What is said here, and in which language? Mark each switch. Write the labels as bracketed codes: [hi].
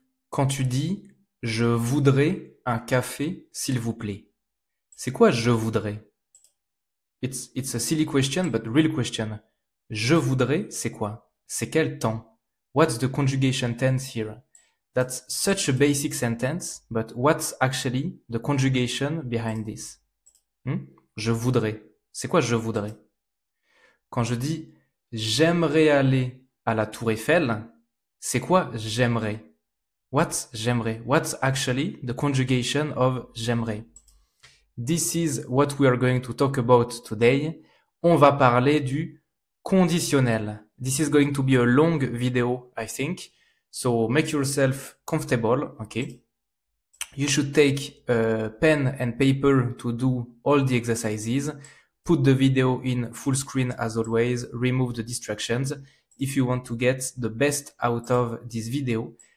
[fr] Quand tu dis je voudrais un café, s'il vous plaît, c'est quoi je voudrais? [en] It's a silly question, but real question. [fr] Je voudrais, c'est quoi? C'est quel temps? [en] What's the conjugation tense here? That's such a basic sentence, but what's actually the conjugation behind this? [fr] Je voudrais. C'est quoi je voudrais? Quand je dis j'aimerais aller à la Tour Eiffel, c'est quoi j'aimerais? [en] What's j'aimerais? What's actually the conjugation of j'aimerais? This is what we are going to talk about today. [fr] On va parler du conditionnel. [en] This is going to be a long video, I think. So make yourself comfortable, okay? You should take a pen and paper to do all the exercises. Put the video in full screen as always. Remove the distractions if you want to get the best out of this video.